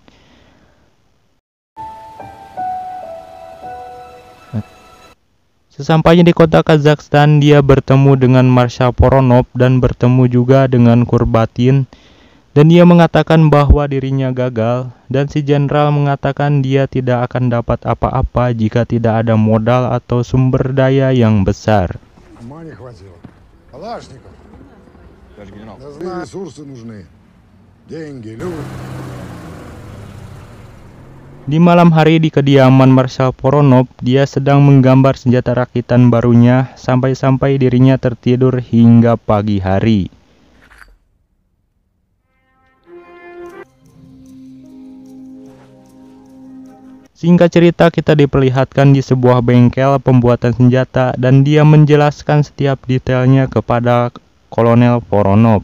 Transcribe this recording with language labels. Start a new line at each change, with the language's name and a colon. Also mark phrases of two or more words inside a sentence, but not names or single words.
Indonesian: Sesampainya di kota Kazakhstan, dia bertemu dengan Marshal Voronov dan bertemu juga dengan Kurbatin. Dan dia mengatakan bahwa dirinya gagal, dan si jenderal mengatakan dia tidak akan dapat apa-apa jika tidak ada modal atau sumber daya yang besar.
Russian: Ума не хватило. Калашников. Товарищ генерал. Да знаю, ресурсы нужны. Деньги, люди.
Indonesian: Di malam hari di kediaman Marshal Voronov, dia sedang menggambar senjata rakitan barunya sampai-sampai dirinya tertidur hingga pagi hari. Singkat cerita, kita diperlihatkan di sebuah bengkel pembuatan senjata dan dia menjelaskan setiap detailnya kepada Kolonel Voronov.